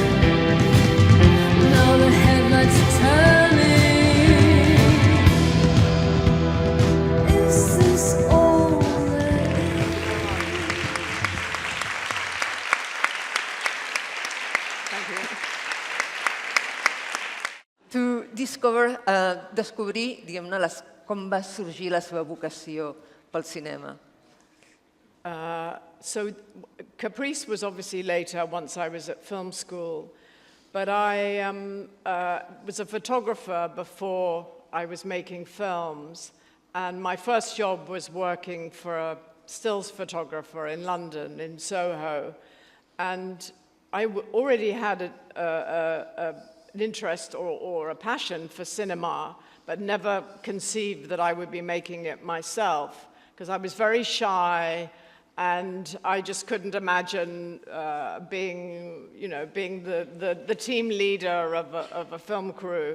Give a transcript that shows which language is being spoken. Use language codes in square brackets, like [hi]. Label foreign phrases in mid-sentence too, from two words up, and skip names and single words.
[en] Now the headlights are turning. Is this all there is? [ca] To descobrir, diguem-ne, com va sorgir la seva vocació pel cinema. [en] So Caprice was obviously later, once I was at film school, but I was a photographer before I was making films, and my first job was working for a stills photographer in London, in Soho, and I already had an interest or a passion for cinema, but never conceived that I would be making it myself, because I was very shy, and I just couldn't imagine being the team leader of a film crew.